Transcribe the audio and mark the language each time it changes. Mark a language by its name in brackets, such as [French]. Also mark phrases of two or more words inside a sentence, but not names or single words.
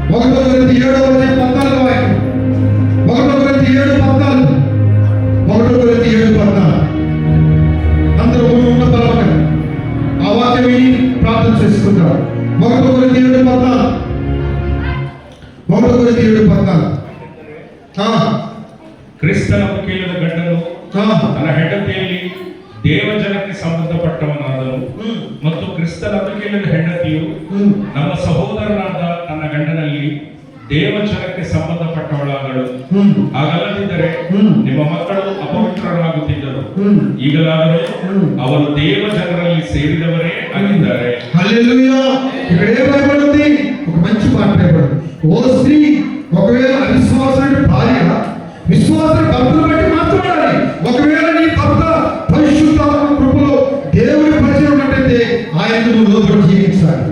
[Telugu] ఒకటో కొరింథీ 7:14 వాక్యం. ఒకటో కొరింథీ 7:14. ఒకటో కొరింథీ 7:14. అందరూ ఉన్న పరమగా ఆ వాక్యం విని ప్రార్థన చేసుకుంటారు. ఒకటో కొరింథీ 7:14. ఒకటో కొరింథీ 7:14. [Kannada] ಕ್ರಿಸ್ತನ ಮುಖೇಲದ ಗಂಡನು ತನ್ನ ಹೆಂಡತಿಯಲ್ಲಿ ದೇವಜನಕ್ಕೆ ಸಂಬಂಧಪಟ್ಟವನಾದನು ಮತ್ತು ಕ್ರಿಸ್ತನ ಮುಖೇಲದ ಹೆಂಡತಿಯು ನಮ್ಮ ಸಹೋದರನಾದ ತನ್ನ ಗಂಡನಲ್ಲಿ ದೇವಜನಕ್ಕೆ ಸಂಬಂಧಪಟ್ಟವಳಾದಳು. ಹಾಗಲ್ಲದಿದ್ದರೆ ನಿಮ್ಮ ಮಕ್ಕಳು ಅಪವಿತ್ರರಾಗುತ್ತಿದ್ದರು. ಈಗಲಾದರೂ ಅವರು ದೇವಜನರಲ್ಲಿ ಸೇರಿದವರೇ ಆಗಿದ್ದಾರೆ. [Telugu] హల్లెలూయా. ఇక్కడ ఏం రాయబడింది? ఒక మంచి మాట రాయబడింది. ఓ స్త్రీ, ఒకవేళ అవిశ్వాసుడి భార్య విశ్వాసుడి భర్తను బట్టి మాట్లాడాలి. ఒకవేళ నీ భర్త పరిశుద్ధాత్మ కృపలో దేవుడి పరిచయం ఉన్నట్టయితే ఆయనకు నువ్వు లోబడి జీవించాలి.